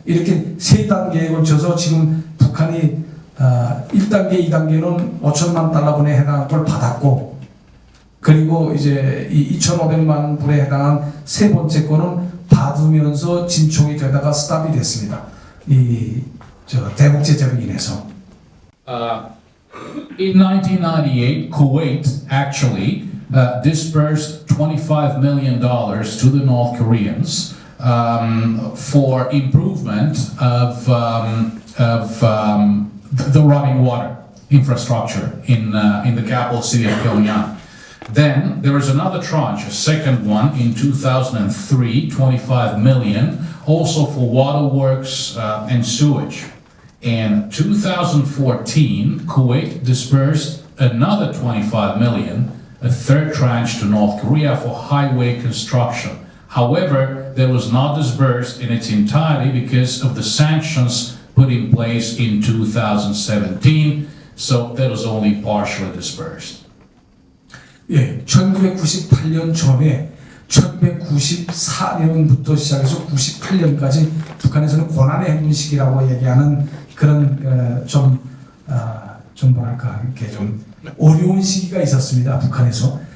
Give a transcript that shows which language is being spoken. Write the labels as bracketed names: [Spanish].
[Korean] 이렇게 세 단계에 걸쳐서 지금 북한이 1단계, 2단계는 5천만 달러분에 해당한 걸 받았고, 그리고 이제 이 2,500만 불에 해당한 세 번째 거는 받으면서 진총이 되다가 스탑이 됐습니다. 대북 제재로 인해서. [English] In 1998, Kuwait actually disbursed $25 million to the North Koreans for improvement of the running water infrastructure in the capital city of Pyongyang. Then there was another tranche, a second one in 2003, 25 million, also for waterworks and sewage. In 2014, Kuwait disbursed another 25 million, a third tranche to North Korea for highway construction. However, that was not disbursed in its entirety because of the sanctions put in place in 2017, so that was only partially disbursed. [Korean] 예, 1998년 전에 1994년부터 시작해서 98년까지 북한에서는 고난의 행군 시기라고 얘기하는 그런 좀 뭐랄까 이렇게 좀 어려운 시기가 있었습니다. 북한에서.